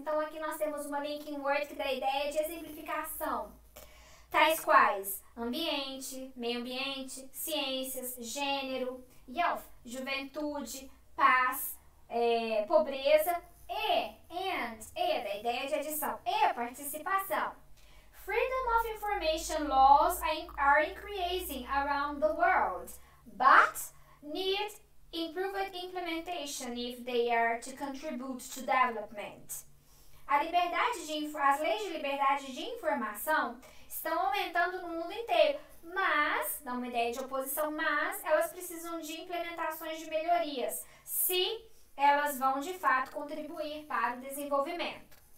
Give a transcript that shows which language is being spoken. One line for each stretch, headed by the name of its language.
Portuguese: Então, aqui nós temos uma linking word que dá a ideia de exemplificação. Tais quais, ambiente, meio ambiente, ciências, gênero, health, juventude, paz, pobreza e da ideia de adição e participação.
English: Freedom of information laws are increasing around the world, but need improved implementation if they are to contribute to development.
Portuguese: As leis de liberdade de informação estão aumentando no mundo inteiro, mas, dá uma ideia de oposição, mas elas precisam de implementações de melhorias, se elas vão de fato contribuir para o desenvolvimento.